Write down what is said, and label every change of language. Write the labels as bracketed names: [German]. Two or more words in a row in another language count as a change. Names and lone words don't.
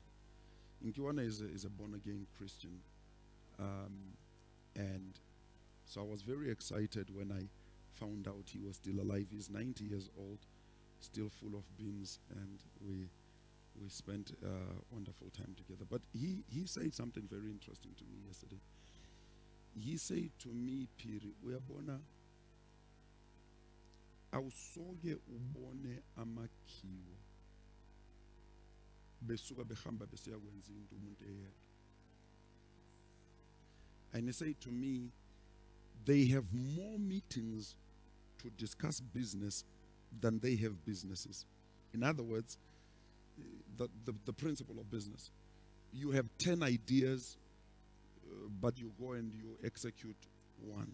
[English] Nkiwana is a born-again Christian. And so I was very excited when I found out he was still alive. He's 90 years old, still full of beans, and we spent a wonderful time together. But he said something very interesting to me yesterday. He said to me, Piri, [Zulu] uyabona awusoke ubone amakhiwo besuka behamba besiya kwenza into umuntu eyedwa. [English] And he said to me, they have more meetings to discuss business than they have businesses. In other words, the principle of business. You have 10 ideas, but you go and you execute one.